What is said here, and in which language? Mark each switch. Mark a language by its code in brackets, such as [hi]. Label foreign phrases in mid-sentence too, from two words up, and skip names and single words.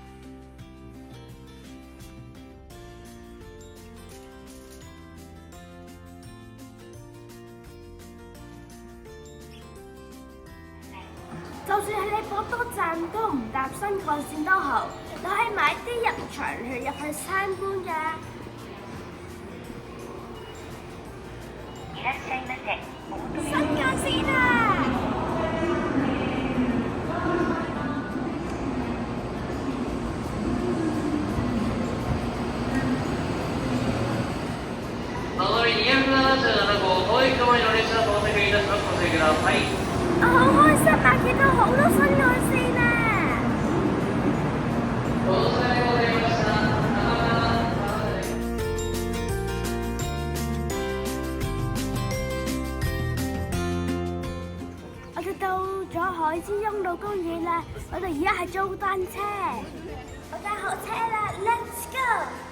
[yue] 就算係你博多站都唔搭新幹線都好，你可以買啲入場券入去參觀㗎。新幹線啊！ [ja] のぞみ277号東駅前の列車到着いたします。ご注意ください。 [yue] 我好開心啊！見到好多新幹線啊！我哋到咗海之中道公園啦，我哋而家係租單車，我搭好車啦 ， [en] Let's go！